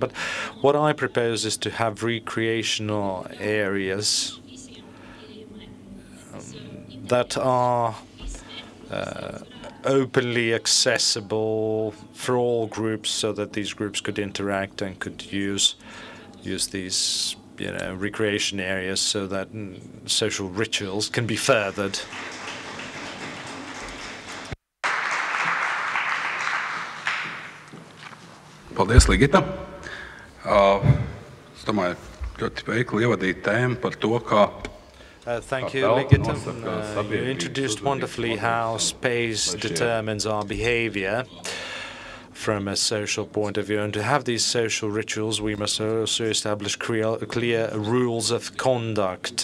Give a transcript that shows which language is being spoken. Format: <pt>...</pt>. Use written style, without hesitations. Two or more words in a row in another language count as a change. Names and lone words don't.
<en>But what I propose is to have recreational areas that are openly accessible for all groups, so that these groups could interact and could use these recreation areas so that social rituals can be furthered.</en> <lv>Paldies, Ligita. Es domāju, ļoti veikli ievadīt tēmu par to, kā</lv> <en>Thank you, Ligita. You introduced wonderfully how space determines our behavior from a social point of view. And to have these social rituals, we must also establish clear rules of conduct.</en>